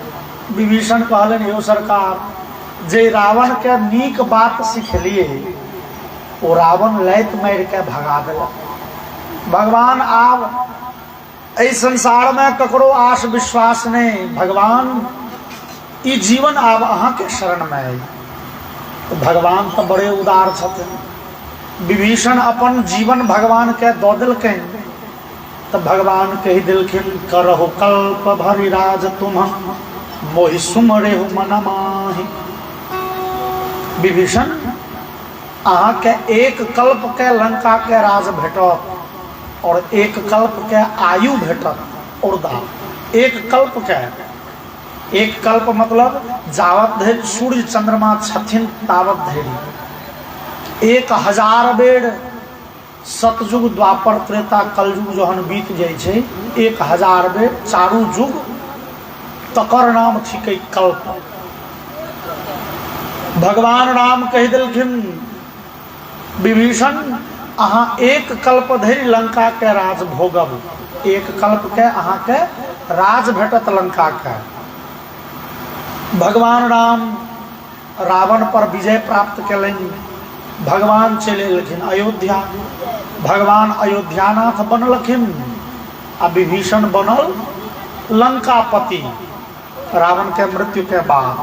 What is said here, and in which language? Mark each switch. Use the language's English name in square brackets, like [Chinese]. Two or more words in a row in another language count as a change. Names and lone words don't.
[Maithili] विभीषण कहलन यो सरकार जे रावण के नीक बात सिखलिए ओ रावण लैत मारि के भगा देलक। भगवान आब एहि संसार में ककरो आश विश्वास नहीं, भगवान ई जीवन आब अहाँ के शरण में है। तो भगवान तो बड़े उदार छथिन। विभीषण अपन जीवन भगवान के दऽ देलखिन, तो भगवान कहि देलखिन [Awadhi] करहु कल्प भरि राज तुम्हन मोहि सुमरेहु मन माहि। [Maithili] विभीषण अहाँ के एक कल्प के लंका के राज भेटत और एक कल्प के आयु भेटत। और एक कल्प मतलब जावत धरि सूर्य चंद्रमा छथिन तावत धरि। 1000 बेर सतयुग द्वापर त्रेता कलयुग जहन बीत जाय छै, 1000 बेर चारू युग तकर नाम थिकै कल्प। भगवान राम कहि देलखिन विभीषण अहाँ एक कल्प धरि लंका के राज भोगब, एक कल्प के अहाँ के राज भेटत लंका के। भगवान राम रावण पर विजय प्राप्त कयलनि। भगवान चलि एलखिन अयोध्या। भगवान अयोध्यानाथ बनलखिन आ विभीषण बनल लंकापति रावण के मृत्यु के बाद।